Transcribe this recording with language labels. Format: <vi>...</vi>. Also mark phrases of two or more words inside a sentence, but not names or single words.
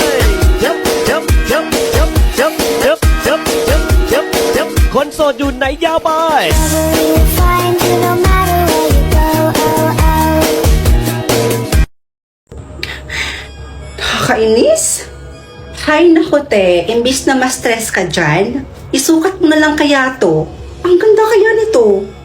<en>Yup, yup, yup, yup, yup, yup, yup, yup, yup, yup.</en> <th>คนโสดอยู่ไหน yapay.</th> <tl>Nakakainis? Hay nako te, imbis na ma-stress ka dyan, isukat mo na lang kaya to. Ang ganda kaya nito.</tl>